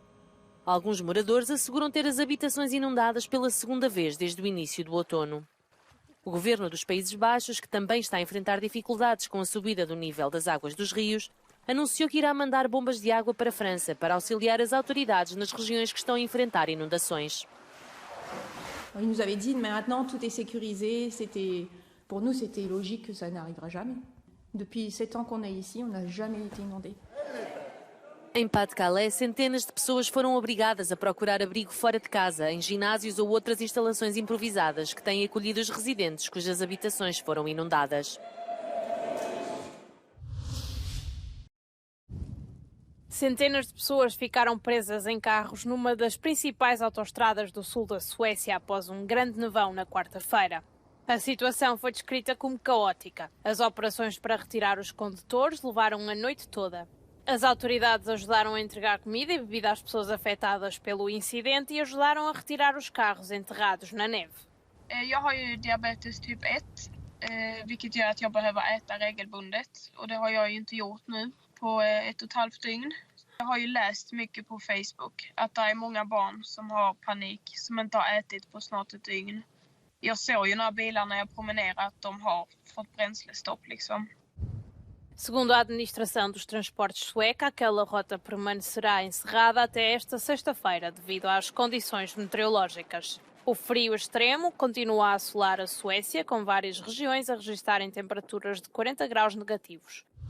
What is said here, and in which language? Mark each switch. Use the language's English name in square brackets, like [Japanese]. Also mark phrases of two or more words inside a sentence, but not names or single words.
[Portuguese] Alguns moradores asseguram ter as habitações inundadas pela segunda vez desde o início do outono. O governo dos Países Baixos, que também está a enfrentar dificuldades com a subida do nível das águas dos rios, anunciou que irá mandar bombas de água para a França para auxiliar as autoridades nas regiões que estão a enfrentar inundações. [French] Il nous avait dit maintenant tout est sécurisé, pour nous c'était logique que ça n'arrivera jamais. Depuis 7 ans qu'on est ici, on n'a jamais été inondé. [Portuguese] Em Pas-de-Calais, centenas de pessoas foram obrigadas a procurar abrigo fora de casa, em ginásios ou outras instalações improvisadas que têm acolhido os residentes cujas habitações foram inundadas. Centenas de pessoas ficaram presas em carros numa das principais autoestradas do sul da Suécia após um grande nevão na quarta-feira. A situação foi descrita como caótica. As operações para retirar os condutores levaram a noite toda. As autoridades ajudaram a entregar comida e bebida às pessoas afetadas pelo incidente e ajudaram a retirar os carros enterrados na neve. [Swedish] Jag har ju diabetes typ 1, vilket gör att jag behöver äta regelbundet. Och det har jag ju inte gjort nu på 1,5 dygn. Jag har ju läst mycket på Facebook att det är många barn som har panik, som inte har ätit på snart ett dygn. Jag såg ju när bilarna jag promenerar att de har fått bränslestopp liksom. [Portuguese] Segundo a administração dos transportes sueca, aquela rota permanecerá encerrada até esta sexta-feira devido às condições meteorológicas. O frio extremo continua a assolar a Suécia, com várias regiões a registarem temperaturas de 40 graus negativos.